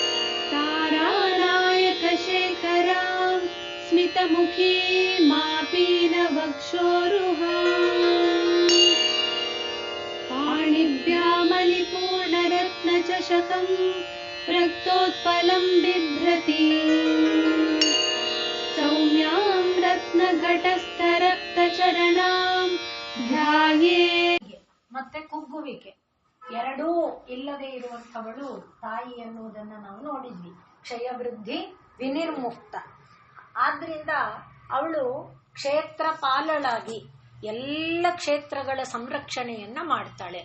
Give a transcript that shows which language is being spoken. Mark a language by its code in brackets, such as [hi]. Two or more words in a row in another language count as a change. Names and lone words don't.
[sa] तारानायकशेखरां स्मितमुखी मापीनवक्षोरुहाम् पाणिभ्यामलिपूर्णरत्नचषकं रक्तोत्पलं बिभ्रति सौम्यां रत्नघटस्थरक्तचरणां ಧ್ಯಾಯೇ. [kn] ಮತ್ತೆ ಕುಗ್ಗುವಿಕೆ ಎರಡೂ ಇಲ್ಲದೆ ಇರುವಂಥವಳು ತಾಯಿ ಎನ್ನುವುದನ್ನು ನಾವು ನೋಡಿದ್ವಿ. [sa] ಕ್ಷಯವೃದ್ಧಿ ವಿನಿರ್ಮುಕ್ತ. [kn] ಆದ್ರಿಂದ ಅವಳು ಕ್ಷೇತ್ರ ಪಾಲಳಾಗಿ ಎಲ್ಲ ಕ್ಷೇತ್ರಗಳ ಸಂರಕ್ಷಣೆಯನ್ನ ಮಾಡ್ತಾಳೆ.